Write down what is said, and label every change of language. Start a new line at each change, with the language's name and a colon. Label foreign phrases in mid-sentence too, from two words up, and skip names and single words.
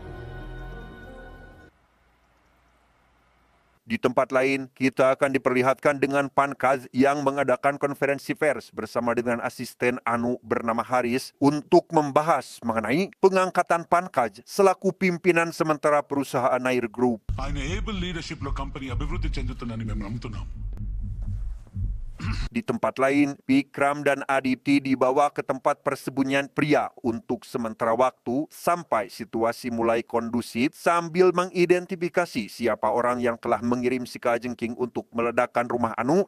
Indonesian: Di tempat lain, kita akan diperlihatkan dengan Pankaj yang mengadakan konferensi pers bersama dengan asisten Anu bernama Haris untuk membahas mengenai pengangkatan Pankaj selaku pimpinan sementara perusahaan Nair Group.
Telugu: ఆయన
English: able leadership లో
Telugu: కంపెనీ అభివృద్ధి చెందుతుందని మేము నమ్ముతున్నాం.
Indonesian: Di tempat lain, Vikram dan Aditi dibawa ke tempat persembunyian pria untuk sementara waktu sampai situasi mulai kondusif sambil mengidentifikasi siapa orang yang telah mengirim si kalajengking untuk meledakkan rumah Anu.